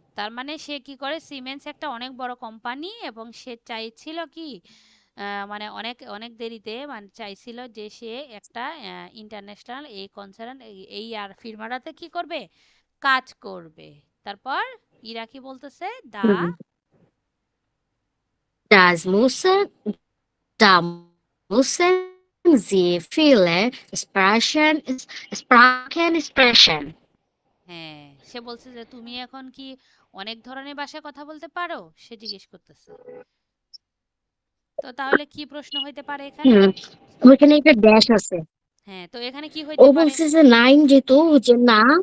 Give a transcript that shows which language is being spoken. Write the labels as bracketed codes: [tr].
[bn] তার মানে সে কি করে, সিমেন্স একটা অনেক বড় কোম্পানি, এবং সে চাইছিল কি মানে অনেক অনেক দেরিতে, মানে চাইছিল যে সে একটা ইন্টারন্যাশনাল এই কনসার্ন, এই আর ফিরমাটাতে কি করবে, কাজ করবে। তারপর ইরা কি বলতেছে, দা হুম। [de] Das müssen, da müssen sie viele Sprachen sprechen. [bn] হ্যাঁ, সে বলছে যে তুমি এখন কি অনেক ধরনের ভাষায় কথা বলতে পারো, সে জিজ্ঞেস করতেছে। তো তাহলে কি প্রশ্ন হইতে পারে এখানে? হুম, ওইখানে একটা ড্যাশ আছে। হ্যাঁ, তো এখানে কি ও হইতে পারে? বলছে যে নাইন যেহেতু যে না,